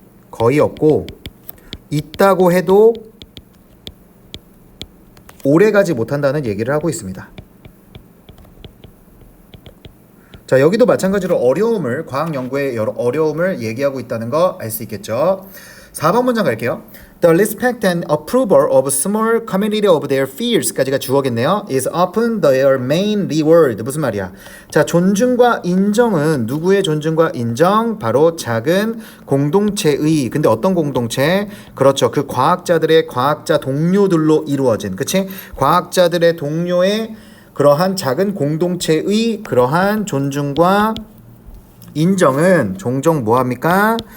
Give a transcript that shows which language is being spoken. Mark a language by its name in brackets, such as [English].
[Korean] 거의 없고 있다고 해도 오래가지 못한다는 얘기를 하고 있습니다. 자, 여기도 마찬가지로 어려움을 과학 연구의 여러 어려움을 얘기하고 있다는 거 알 수 있겠죠. 4번 문장 갈게요. [English] The respect and approval of small community of their fears [Korean] 까지가 주어겠네요. [English] is often their main reward. [Korean] 무슨 말이야? 자, 존중과 인정은 누구의 존중과 인정? 바로 작은 공동체의. 근데 어떤 공동체? 그렇죠. 그 과학자들의 과학자 동료들로 이루어진. 그치? 과학자들의 동료의 그러한 작은 공동체의 그러한 존중과 인정은 종종 뭐합니까?